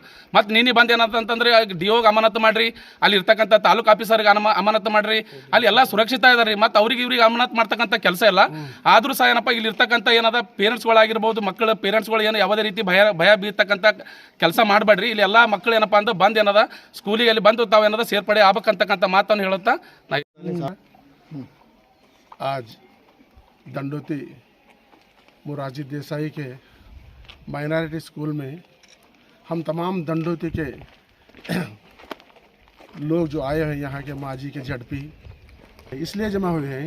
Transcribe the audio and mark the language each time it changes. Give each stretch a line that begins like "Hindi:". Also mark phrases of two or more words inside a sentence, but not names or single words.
Kannada: ಮತ್ತು ನೀನು ಬಂದು ಏನಂತಂದ್ರೆ DOಗೆ ಅಮಾನತು ಮಾಡಿರಿ, ಅಲ್ಲಿ ಇರ್ತಕ್ಕಂಥ ತಾಲೂಕು ಆಫೀಸರ್ಗೆ ಅಮಾನತು ಮಾಡಿರಿ, ಅಲ್ಲಿ ಎಲ್ಲ ಸುರಕ್ಷಿತ ಇದಾರೆ. ಮತ್ತು ಇವ್ರಿಗೆ ಅಮಾನತು ಮಾಡ್ತಕ್ಕಂಥ ಕೆಲಸ ಇಲ್ಲ. ಆದರೂ ಸಹ ಏನಪ್ಪ ಇಲ್ಲಿ ಇರ್ತಕ್ಕಂಥ ಏನದ ಪೇರೆಂಟ್ಸ್ಗಳಾಗಿರ್ಬೋದು, ಮಕ್ಕಳ ಪೇರೆಂಟ್ಸ್ಗಳು ಏನು ಯಾವುದೇ ರೀತಿ ಭಯ ಬೀರ್ತಕ್ಕಂಥ ಕೆಲಸ ಮಾಡಬೇಡ್ರಿ. ಇಲ್ಲಿ ಎಲ್ಲ ಮಕ್ಕಳು ಏನಪ್ಪ ಅಂದ್ರೆ ಬಂದು ಏನದ ಸ್ಕೂಲಿಗೆ ಅಲ್ಲಿ ಬಂದು ತಾವೇನದ ಸೇರ್ಪಡೆ ಆಗ್ಬೇಕಂತಕ್ಕಂಥ ಮಾತನ್ನು ಹೇಳುತ್ತಾ
Hindi: आज दंडोती मोरारजी देसाई के
English: minority school
Hindi: में हम तमाम दंडोती के लोग जो आए हैं यहाँ के माजी के झड़पी इसलिए जमा हुए हैं।